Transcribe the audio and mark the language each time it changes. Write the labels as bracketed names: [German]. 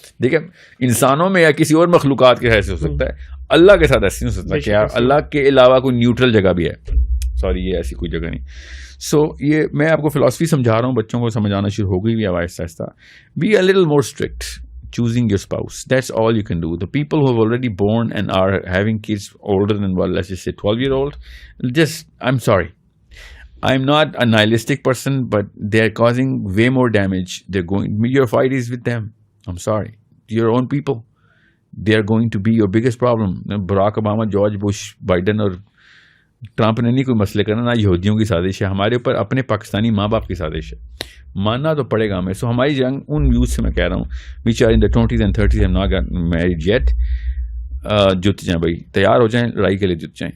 [Urdu] دیکھیں انسانوں میں یا کسی اور مخلوقات کے ایسے ہو سکتا ہے, اللہ کے ساتھ ایسے نہیں ہو سکتا کہ اللہ کے علاوہ کوئی نیوٹرل جگہ بھی ہے. سوری, یہ ایسی کوئی جگہ نہیں. سو یہ میں آپ کو فلاسفی سمجھا رہا ہوں, بچوں کو سمجھانا شروع ہو گئی بھی آہستہ آہستہ. [English] Be a little more strict choosing your spouse. That's all you can do. The people who have already born and are having kids older than, well, let's just say 12-year-old, just, I'm sorry, I'm not a nihilistic person, but they're causing way more damage. Your fight is with them. I'm sorry, your own people. They are going to be your biggest problem. [Urdu] Barack Obama, George Bush, Biden اور Trump نے نہیں کوئی مسئلے کرنا, نہ یہودیوں کی سازش ہے, ہمارے اوپر اپنے پاکستانی ماں باپ کی سازش ہے. ماننا تو پڑے گا ہمیں. سو ہماری جنگ ان یوتھ سے میں کہہ رہا ہوں [English] which are in the 20s and 30s have not gotten married yet, [Urdu] جت جائیں بھائی, تیار ہو جائیں, لڑائی کے لیے جت جائیں.